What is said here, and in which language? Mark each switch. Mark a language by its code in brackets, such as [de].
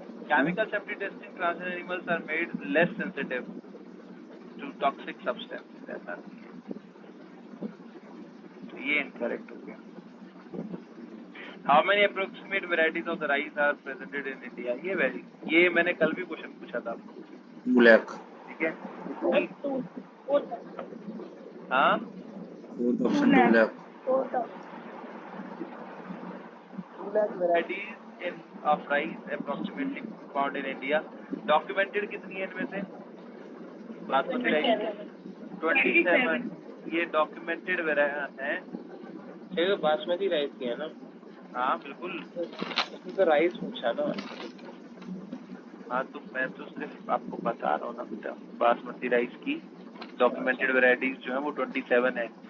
[en] Chemical safety testing, transgenic animals are made less sensitive to toxic substances. [hi] ऐसा नहीं है, तो ये incorrect हो गया। [en] How many approximate varieties of the rice are presented in India? [hi] ये मैंने कल भी क्वेश्चन पूछा था आपको, [en] Black. [hi] ठीक है? [en] Fourth [hi] हाँ, [en] Fourth option two black. option. 2 lakh varieties of rice approximately found in India. [hi] Documented कितनी है इनमें से? बासमती राइस 27। ये डॉक्यूमेंटेड है। ये तो बासमती राइस की है ना? हाँ बिल्कुल। इसमें तो राइस पूछा ना। हाँ तो मैं तो सिर्फ आपको बता रहा हूँ ना बेटा, बासमती राइस की डॉक्यूमेंटेड वैरायटीज जो है वो 27 है।